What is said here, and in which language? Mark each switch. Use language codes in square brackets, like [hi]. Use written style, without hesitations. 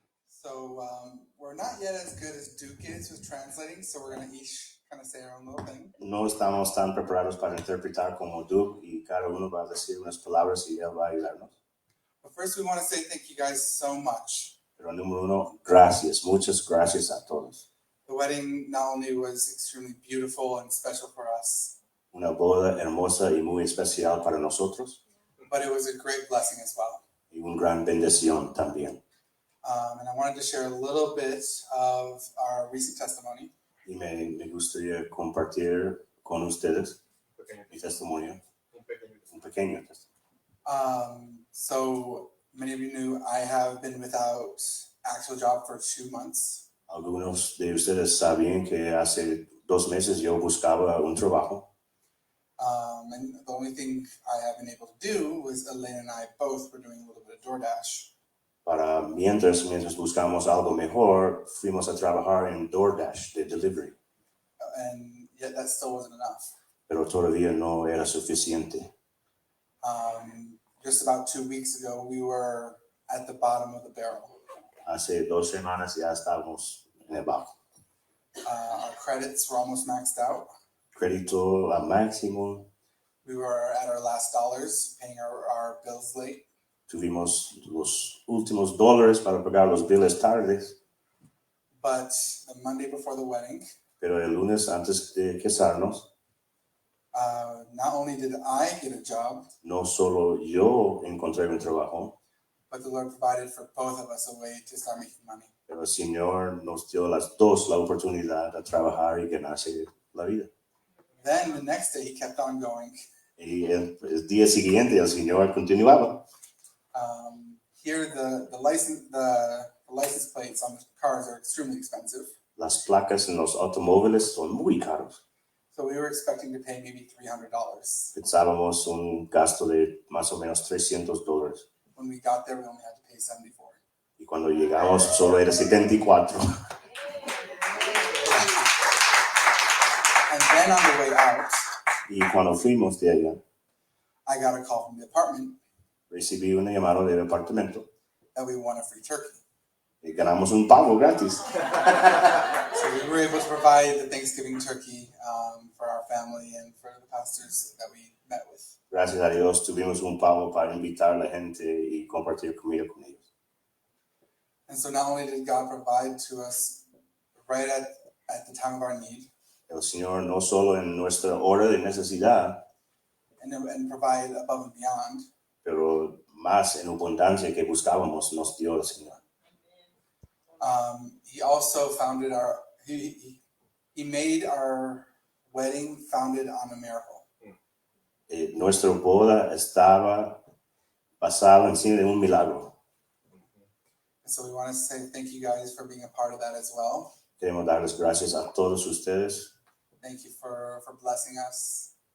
[en] So we're not yet as good as Duke is with translating, so we're going to each kind of say our own little thing. [es] No estamos tan preparados para interpretar como Duke y cada uno va a decir unas palabras y él va a ayudarnos. [en] But first we want to say thank you guys so much. [es] Pero número uno, gracias, muchas gracias a todos. [en] The wedding not only was extremely beautiful and special for us, [es] Una boda hermosa y muy especial para nosotros. [en] But it was a great blessing as well. [es] Y una gran bendición también. [en] And I wanted to share a little bit of our recent testimony. [es] Y me gustaría compartir con ustedes mi testimonio. Un pequeño testimonio. [en] So many of you knew I have been without actual job for 2 months. [es] Algunos de ustedes sabían que hace 2 meses yo buscaba un trabajo. [en] And the only thing I have been able to do was Elaine and I both were doing a little bit of DoorDash. [es] Mientras buscamos algo mejor, fuimos a trabajar en DoorDash de delivery. [en] And yet that still wasn't enough. [es] Pero todavía no era suficiente. [en] Just about 2 weeks ago, we were at the bottom of the barrel. [es] Hace 2 semanas ya estábamos en el bajo. [en] Our credits were almost maxed out. [es] Crédito al máximo. [en] We were at our last dollars, paying our bills late. [es] Tuvimos los últimos dólares para pagar los biles tardes. [en] But the Monday before the wedding, [es] pero el lunes antes de casarnos, [en] not only did I get a job, [es] no solo yo encontré un trabajo, [en] but the Lord provided for both of us a way to start making money. [es] pero el Señor nos dio las dos la oportunidad de trabajar y ganarse la vida. [en] Then the next day, He kept on going. [es] Y el día siguiente el Señor continuaba. [en] Here, the license plates on the cars are extremely expensive. [es] Las placas en los automóviles son muy caros. [en] So we were expecting to pay maybe $300. [es] Pensábamos un gasto de más o menos $300. [en] When we got there, we only had to pay $74. [es] Y cuando llegamos solo era 74. [en] And then on the way out, [es] y cuando fuimos de allá, [en] I got a call from the apartment [es] recibí una llamada del apartamento [en] that we won a free turkey. [es] y ganamos un pavo gratis. [en] So we were able to provide the Thanksgiving turkey for our family and for the pastors that we met with. [es] Gracias a Dios tuvimos un pavo para invitar a la gente y compartir comida con ellos. [en] And so not only did God provide to us right at the time of our need, [es] El Señor no solo en nuestra hora de necesidad, [en] and provide above and beyond, [es] pero más en abundancia que buscábamos nos dio el Señor. [en] He also founded he made our wedding founded on a miracle. [es] Nuestra boda estaba basada encima de un milagro. [en] And so we want to say thank you guys for being a part of that as well. [es] Queremos darles gracias a todos ustedes. [en] Thank you for blessing us.